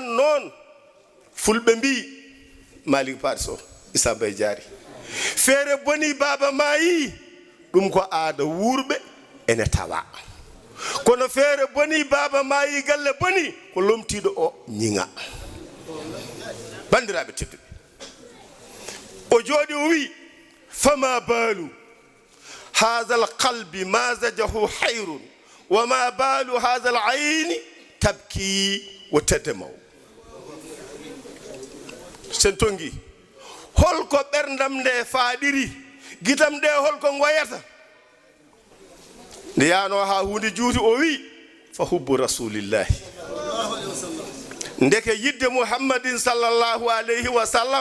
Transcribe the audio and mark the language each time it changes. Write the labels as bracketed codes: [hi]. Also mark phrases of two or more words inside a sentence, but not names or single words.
[ff] noon fulɓe mbi Malick Paso Issa Mbaye Diary feere boni baba maayi ɗum ko aada wuurɓe ene tawa kono feere boni baba maayi galle boni ko lomtiɗo o ñiŋa bandiraɓe tedduɓe o jooɗi o wi [ar] فما بال هذا القلب ما زجه خير وما بال هذه العين تبكي [ff] wo teddemaw sen tongi holko ɓerdam nde faaɗiri gitam nde holko ngoyata nde yano ha hunde juuti o wi [ar] فحب رسول الله [ff] ndeke yidde muhammadin [ar] صلى الله عليه وسلم